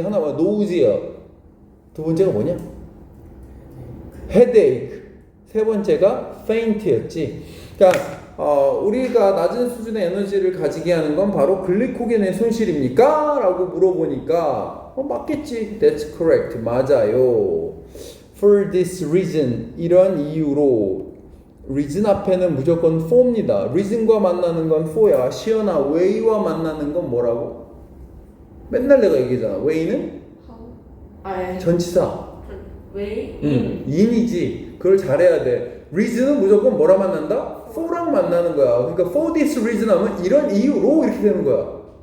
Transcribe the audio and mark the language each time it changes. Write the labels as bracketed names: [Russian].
[Korean] 하나가 노우지어, 두 번째가 뭐냐? 헤데이크, 세 번째가 페인트였지. 그러니까 우리가 낮은 수준의 에너지를 가지게 하는 건 바로 글리코겐의 손실입니까? 라고 물어보니까 맞겠지. [English] That's correct. [Korean] 맞아요. [English] For this reason, [Korean] 이런 이유로. reason 앞에는 무조건 for입니다. reason과 만나는 건 for야. 시어나 way와 만나는 건 뭐라고? 맨날 내가 얘기하잖아. way는 전치사. 왜? in이지. 그걸 잘해야 돼. reason은 무조건 뭐라 만난다? for랑 만나는 거야. 그러니까 [English] for this reason [Korean] 하면 이런 이유로 이렇게 되는 거야.